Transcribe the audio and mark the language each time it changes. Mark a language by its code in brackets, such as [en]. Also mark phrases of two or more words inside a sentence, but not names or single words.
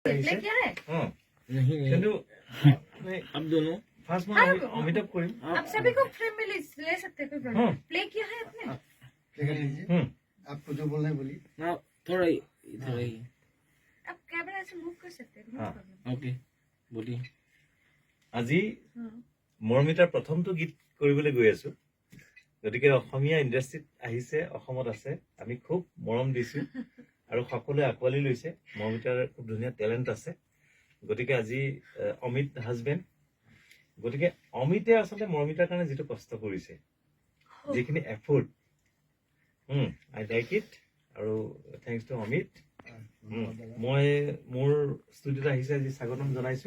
[hi] प्ले किया है? नहीं [as] কিন্তু [hi] अब दोनों [as] ফাৰ্ষ্ট মই অমিতাভ কৰিম [hi] आप सभी को फ्रेम में ले सकते हैं कोई प्रॉब्लम हाँ। प्ले किया है आपने प्ले कर लीजिए आपको जो बोलना है बोलिए ना थोड़ा ही इधर ही आप कैमरा से मूव कर सकते हैं नो हाँ। प्रॉब्लम ओके बोलिए [as] আজি মৰমিতাৰ প্ৰথমটো গীত কৰিবলৈ গৈ আছো গতিকে অসমীয়া ইণ্ডাষ্ট্ৰীত আহিছে অসমত আছে আমি খুব মৰম দিছো আৰু সকলোৱে আঁকোৱালি লৈছে মৰমিতাৰ খুব ধুনীয়া টেলেণ্ট আছে গতিকে আজি অমিত হাজবেণ্ড গতিকে অমিতে আচলতে মৰমিতাৰ কাৰণে যিটো কষ্ট কৰিছে যিখিনি এফৰ্ট [en] I like it [as] আৰু [en] thanks to অমিত [as] মই মোৰ ষ্টুডিঅ'ত আহিছে আজি স্বাগতম জনাইছো